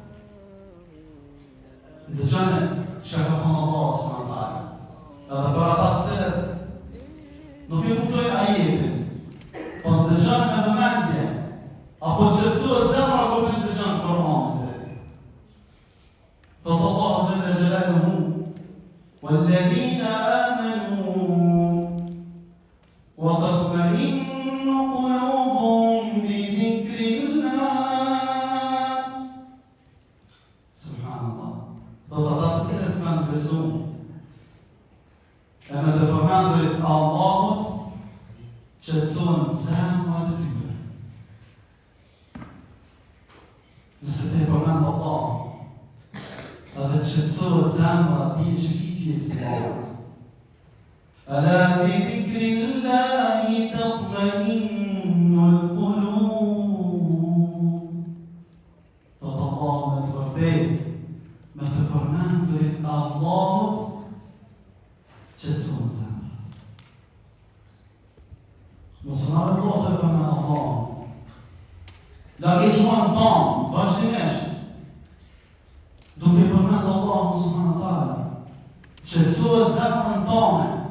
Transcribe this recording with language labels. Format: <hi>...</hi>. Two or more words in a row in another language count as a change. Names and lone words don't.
<sq>Ndëgjone çka ka thënë Allah subhanahu. Edhe për ata të cilët nuk e kuptojnë ajetin, po ndëgjon me vëmendje, apo qetësohet zemra kur me ndëgjon Kur'anin. Thot Allahu</sq> <ar>جل جلاله: "والذين آمنوا وتطمئن قلوبهم بذكر الله."</ar> <sq>Subhanallah. Thot ata të cilët kanë besuar, e me të përmendurit Allahut, qetësohen zemrat e tyre. Nëse te përmend Allah, edhe qetësohet zemra, di që ki pjesë të Allahut.</sq> <ar>ألا بذكر الله تطمئن القلوب.</ar> <sq>Thot Allah me të vërtet, me të përmendurit Allahut, qetësohen zemrat. Muslimanët do të përmend Allahun. Lagi gjuhën tonë, vazhdimisht, duke përmend Allahun</sq> <ar>سبحانه وتعالى,</ar> <sq>qetësohet zemrën tonë.</sq>